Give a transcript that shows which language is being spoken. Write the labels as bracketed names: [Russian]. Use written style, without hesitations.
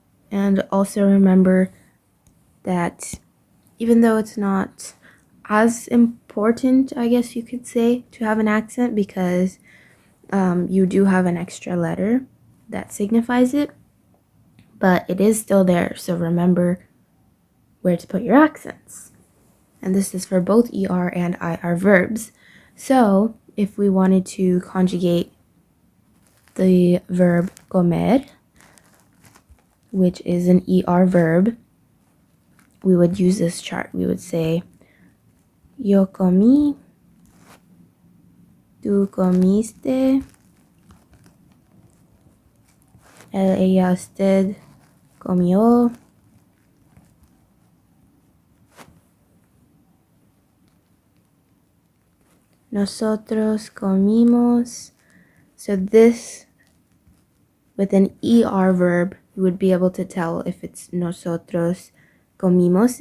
[English] And also remember that even though it's not as important, I guess you could say, to have an accent, because you do have an extra letter that signifies it, but it is still there, so remember where to put your accents. And this is for both ER and IR verbs. So if we wanted to conjugate the verb comer, which is an ER verb, we would use this chart. [Spanish] We would say, yo comí, tú comiste, él, ella, usted comió, nosotros comimos. [English] So this, with an ER verb, you would be able to tell if it's [Spanish] nosotros comimos.